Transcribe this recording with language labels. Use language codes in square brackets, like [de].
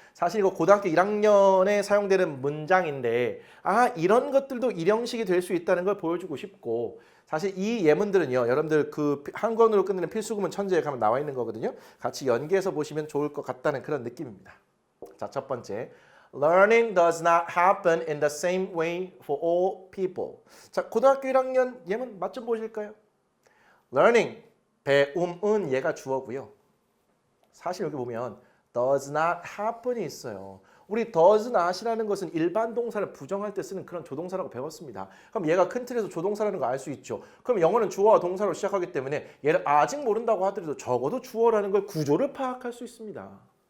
[ko] 사실 이거 고등학교 1학년에 사용되는 문장인데 이런 것들도 일형식이 될 수 있다는 걸 보여주고 싶고 사실 이 예문들은요. 여러분들 그 한 권으로 끝내는 필수구문 천재에 가면 나와 있는 거거든요. 같이 연계해서 보시면 좋을 것 같다는 그런 느낌입니다. 자, 첫 번째. [en] Learning does not happen in the same way for all people. [ko] 자, 고등학교 1학년 예문 맛 좀 보실까요? Learning, 배움은 얘가 주어고요. 사실 여기 보면 does not happen이 있어요. 우리 does not이라는 것은 일반 동사를 부정할 때 쓰는 그런 조동사라고 배웠습니다. 그럼 얘가 큰 틀에서 조동사라는 거 알 수 있죠. 그럼 영어는 주어와 동사로 시작하기 때문에 얘를 아직 모른다고 하더라도 적어도 주어라는 걸 구조를 파악할 수 있습니다.